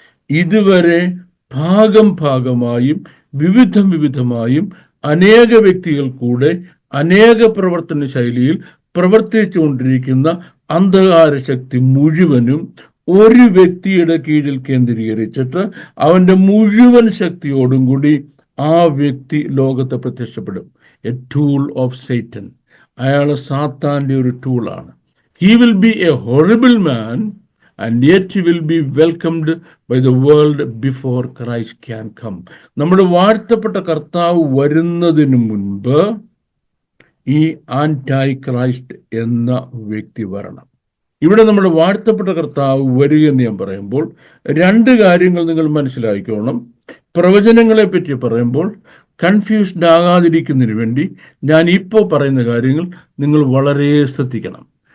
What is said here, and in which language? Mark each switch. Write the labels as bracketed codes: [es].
[ml] ഇതുവരെ ഭാഗമായും വിവിധമായും അനേക വ്യക്തികൾ കൂടെ അനേക പ്രവർത്തന ശൈലിയിൽ പ്രവർത്തിച്ചുകൊണ്ടിരിക്കുന്ന അന്ധകാര ശക്തി മുഴുവനും ഒരു വ്യക്തിയുടെ കീഴിൽ കേന്ദ്രീകരിച്ചിട്ട് അവന്റെ മുഴുവൻ ശക്തിയോടും കൂടി ആ വ്യക്തി ലോകത്തെ പ്രത്യക്ഷപ്പെടും. [en] A tool of Satan. [ml] അയാള് സാത്താന്റെ ഒരു ടൂളാണ്. [en] He will be a horrible man and yet he will be welcomed by the world before Christ can come. [ml] നമ്മുടെ വാഴ്ത്തപ്പെട്ട കർത്താവ് വരുന്നതിന് മുൻപ് ഈ ആന്റൈ ക്രൈസ്റ്റ് എന്ന വ്യക്തി വരണം. ഇവിടെ നമ്മുടെ വാഴ്ത്തപ്പെട്ട കർത്താവ് വരിക എന്ന് ഞാൻ പറയുമ്പോൾ രണ്ട് കാര്യങ്ങൾ നിങ്ങൾ മനസ്സിലാക്കിക്കോണം. പ്രവചനങ്ങളെ പറ്റി പറയുമ്പോൾ കൺഫ്യൂസ്ഡ് ആകാതിരിക്കുന്നതിന് വേണ്ടി ഞാൻ ഇപ്പോൾ പറയുന്ന കാര്യങ്ങൾ നിങ്ങൾ വളരെ ശ്രദ്ധിക്കണം.